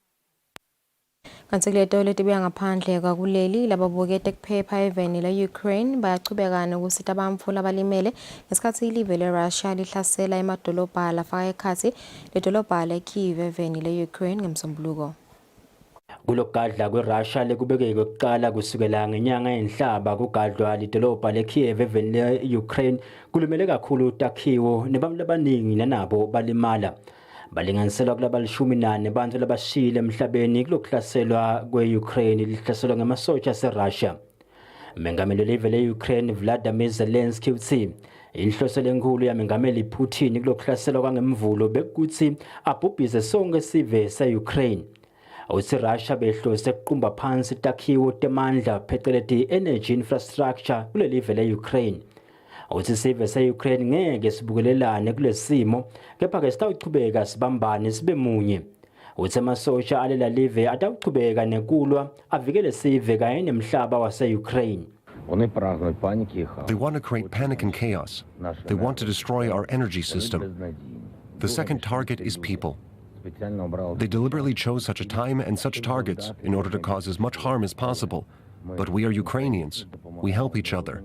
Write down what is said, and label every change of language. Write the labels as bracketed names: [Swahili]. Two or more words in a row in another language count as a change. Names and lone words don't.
[Swati] Kanti kuleto letibuya ngaphandle kwakuleli lababukete kuphepha eveni la-Ukraine bayachubeka nokusita abamfula abalimele ngesikhathi ilive le-Russia lihlasela emadolobha lafaka ekhathi ledolobha le-Kyiv eveni la-Ukraine ngemsombuluko. Kulogadla kweRussia lekubekeke kuqala kusukela ngenyanga yenhlaba kugadlwa lidolobha leKiev eveni le-Ukraine kulimele kakhulu utakhiwo nebantu abaningi nanabo balimala. Balinganiselwa kulaba 14 bantu labashile emhlabeni kulokuhlaselwa kwe-Ukraine lihlaselwa ngamasotsha aseRussia. Mengameli welive le-Ukraine Vladimir Zelensky uthi inhloso lenkulu yamengameli Putin kulokuhlaselwa kwangemvulo bekuthi abhubhise sonke isive se-Ukraine. Uthi Russia behlose ukuqumba phansi itakhiwo temandla phecelezi [English] energy infrastructure [Swati] kulelive le-Ukraine. Uthi isive se-Ukraine ngeke sibukelelane kulesimo kepha ke sitawuchubeka sibambane sibe munye. Uthi amasosha alela live atawuchubeka nekulwa avikele isive kanye nemhlaba wase-Ukraine. [English] They want to create panic and chaos. They want to destroy our energy system. The second target is people. They deliberately chose such a time and such targets in order to cause as much harm as possible. But we are Ukrainians. We help each other.